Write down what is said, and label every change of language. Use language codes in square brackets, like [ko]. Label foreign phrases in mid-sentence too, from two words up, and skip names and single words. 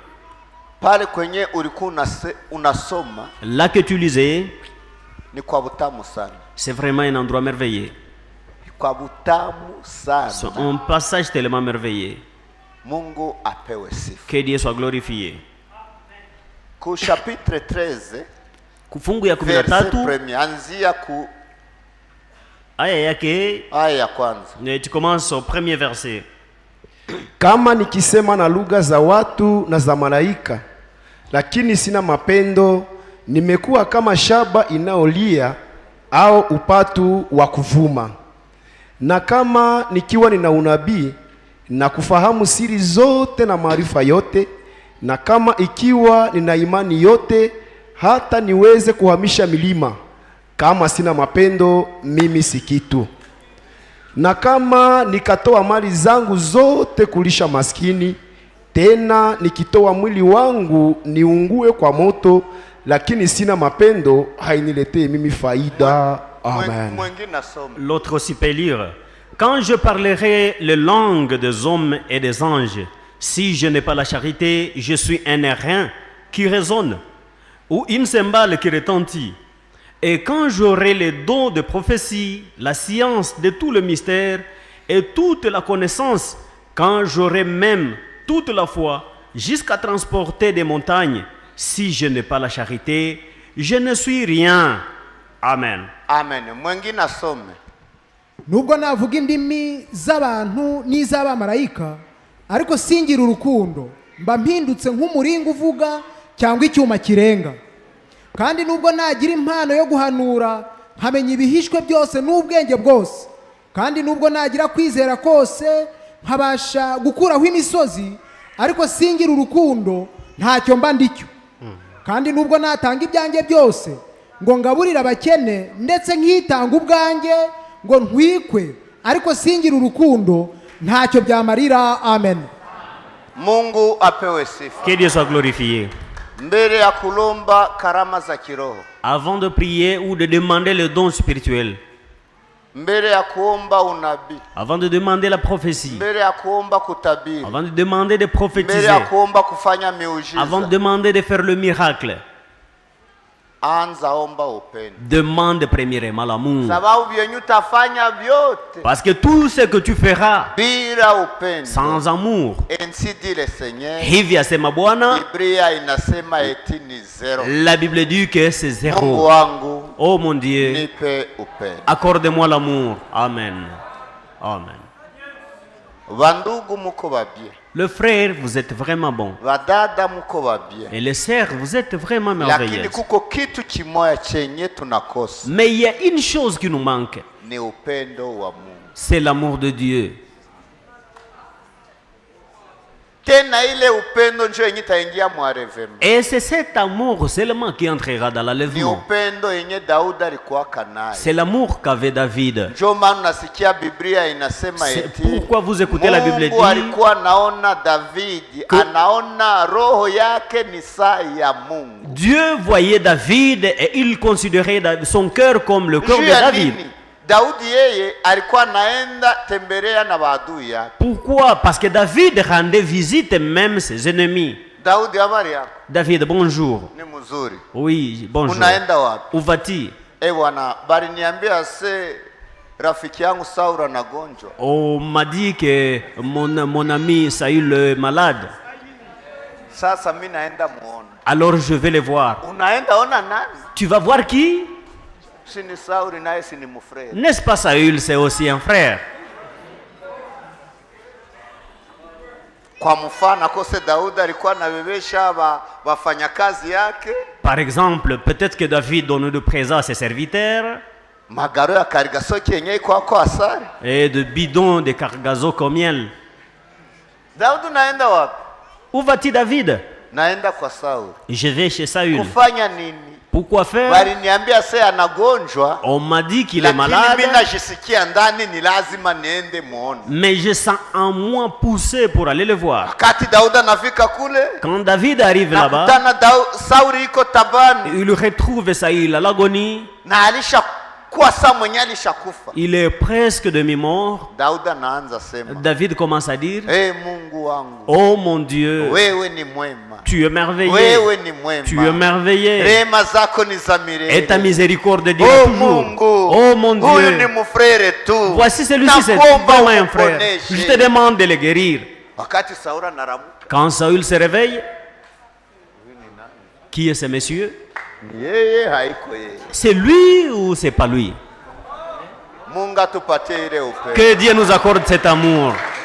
[fr] Là que tu lisais, c'est vraiment un endroit merveilleux. C'est un passage tellement merveilleux. Que Dieu soit glorifié. [sw] Ku chapitre 13 kufungu ya 13 anzia ku aya yake aya ya kwanza. [fr] Tu commences au premier verset. [sw] Kama nikisema na lugha za watu na za malaika, lakini sina mapendo, nimekuwa kama shaba inayolia au upatu wa kuvuma. Na kama nikiwa nina unabii na kufahamu siri zote na maarifa yote, na kama ikiwa nina imani yote hata niweze kuhamisha milima, kama sina mapendo mimi si kitu. Na kama nikatoa mali zangu zote kulisha maskini, tena nikitoa mwili wangu niungue kwa moto, lakini sina mapendo, hainiletee mimi faida. Amen. [fr] L'autre aussi peut lire. Quand je parlerai les langues des hommes et des anges, si je n'ai pas la charité, je suis un airain qui résonne, ou une cymbale qui retentit. Et quand j'aurai les dons de prophétie, la science de tout le mystère et toute la connaissance, quand j'aurai même toute la foi, jusqu'à transporter des montagnes, si je n'ai pas la charité, je ne suis rien. Amen. [sw] Amen. Mwengine asome. [rw] Nubwo navuga indimi z'abantu n'iz'abamarayika, ariko singira urukundo, mba mpindutse nk'umuringa uvuga cyangwa icyuma kirenga. Kandi nubwo nagira impano yo guhanura, nkamenya ibihishwe byose n'ubwenge bwose, kandi nubwo nagira kwizera kose, nkabasha gukuraho imisozi, ariko singira urukundo, ntacyo mba ndicyo. Kandi nubwo natanga ibyanjye byose ngo ngaburira abakene, ndetse nkitanga ubwanjye ngo ntwikwe, ariko singira urukundo, ntacyo byamarira. Amen. [sw] Mungu apewe sifa. [fr] Que Dieu soit glorifié. [sw] Mbele ya kulomba karama za kiroho, [fr] avant de prier ou de demander le don spirituel, [sw] mbele ya kuomba unabii, [fr] avant de demander la prophétie, [sw] mbele ya kuomba kutabiri, [fr] avant de demander de prophétiser, [sw] mbele ya kuomba kufanya miujiza, [fr] avant de demander de faire le miracle, [sw] anza omba upendo. [fr] Demande premièrement l'amour. [sw] Sababu vyenye utafanya vyote, [fr] parce que tout ce que tu feras [sw] bila upendo, [fr] sans amour, ainsi dit le Seigneur, [sw] hivi asema Bwana, Biblia inasema eti ni zero. [fr] La Bible dit que c'est zéro. [sw] Mungu wangu, [fr] oh mon Dieu, [sw] nipe upendo. [fr] Accorde-moi l'amour. Amen. Amen. [sw] Vandugu muko babie. [fr] Le frère, vous êtes vraiment bon. [sw] Vadada muko babie. [fr] Et les sœurs, vous êtes vraiment merveilleuses. [sw] Lakini kuko kitu kimoya chenye tunakosa. [fr] Mais il y a une chose qui nous manque. [sw] Ni upendo wa Mungu. [fr] C'est l'amour de Dieu. [sw] Tena ile upendo njo yenye taingia mwarevema. [fr] Et c'est cet amour seulement qui entrera dans l'enlèvement. [sw] Ni upendo yenye Daudi alikuwa nayo. [fr] C'est l'amour qu'avait David. [sw] Njo maana nasikia Biblia inasema eti. [fr] Pourquoi vous écoutez la Bible dit? [sw] Mungu alikuwa naona David, anaona roho yake ni saa ya Mungu. [fr] Dieu voyait David et il considérait son cœur comme le cœur de David. [sw] Daudi yeye alikuwa naenda tembelea na maadui yake. [fr] Pourquoi? Parce que David rendait visite même ses ennemis. [sw] Daudi, habari yako? [fr] David, bonjour. [sw] Ni mzuri. [fr] Oui, bonjour. [sw] Unaenda wapi? [fr] Où vas-tu? [sw] Bwana, bali niambia se rafiki yangu Saul anagonjwa. [fr] On m'a dit que mon ami Saül est malade. [sw] Sasa mimi naenda muone. [fr] Alors je vais le voir. [sw] Unaenda ona nani? [fr] Tu vas voir qui? [sw] Sini Saul naye si ni mfrère. [fr] N'est-ce pas Saül, c'est aussi un frère? [sw] Kwa mfano kose Daudi alikuwa anabebesha wafanyakazi yake. [fr] Par exemple, peut-être que David donne de présents à ses serviteurs. [sw] Magaro ya karigasoki yenye iko kwa asari. [fr] Et de bidons de cargazo comme miel. [sw] Daudi naenda wapi? [fr] Où vas-tu David? [sw] Naenda kwa Saul. [fr] Je vais chez Saül. [sw] Kufanya nini? [fr] Pourquoi faire? [sw] Bali niambia sasa anagonjwa. [fr] On m'a dit qu'il est malade. [sw] Lakini mimi najisikia ndani ni lazima niende muone. [fr] Mais je sens en moi pousser pour aller le voir. [sw] Wakati Daudi anafika kule, [fr] quand David arrive là-bas, [sw] Saul iko tabani. [fr] Il retrouve Saül à l'agonie. [sw] Na alisha kwa saa mwenye alishakufa. [fr] Il est presque demi-mort. [sw] Daudi anaanza sema. [fr] David commence à dire, [sw] Mungu wangu. [fr] Oh mon Dieu. [sw] Wewe ni mwema. [fr] Tu es merveilleux. [sw] Wewe ni mwema. [fr] Tu es merveilleux. [sw] Rehema zako ni za milele. [fr] Et ta miséricorde dure toujours. [sw] Mungu. [fr] Oh mon Dieu. [sw] Huyu ni mfrère tu. [fr] Voici celui-ci, c'est vraiment un frère. Je te demande de le guérir. [sw] Wakati Saul anaramuka. [fr] Quand Saül se réveille, Qui est ce monsieur? C'est lui ou c'est pas lui? Que Dieu nous accorde cet amour.